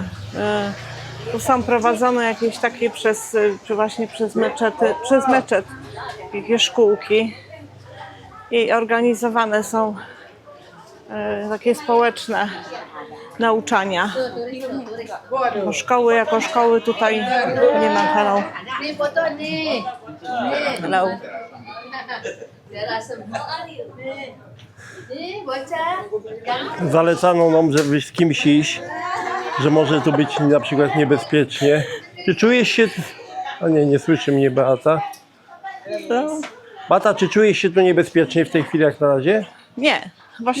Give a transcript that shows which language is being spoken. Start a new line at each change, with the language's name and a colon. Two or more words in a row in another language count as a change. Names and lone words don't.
Polish: Tu są prowadzone jakieś takie właśnie przez meczet, jakieś szkółki i organizowane są takie społeczne nauczania. Bo szkoły jako szkoły tutaj nie ma.
Malay: Hello. Ni foto ni. Hello. Dia semua ni. Ni bocah.
Polish: Zalecano nam, żeby z kimś iść, że może tu być na przykład niebezpiecznie. Czy czujesz się... A nie słyszy mnie Beata. No. Beata, czy czujesz się tu niebezpiecznie w tej chwili jak na razie? Nie, właśnie